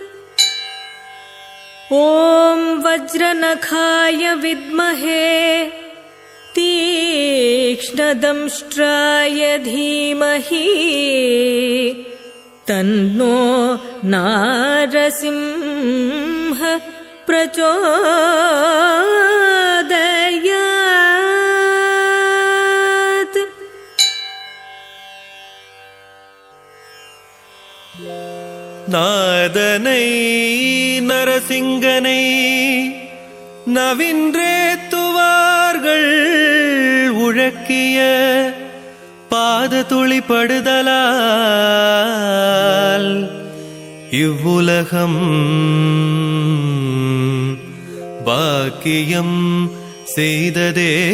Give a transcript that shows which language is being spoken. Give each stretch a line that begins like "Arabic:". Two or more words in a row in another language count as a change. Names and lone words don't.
Sanskrit: ॐ वज्रनखाय विद्महे तीक्ष्णदंष्ट्राय धीमहि तन्नो नारसिंह प्रचोदयात्.
Tamil: நாதனை நரசிங்கனை நவின்றேத்துவார்கள் உழக்கிய பாத துளிப்படுதலால் இவ்வுலகம் பாக்கியம் செய்ததே.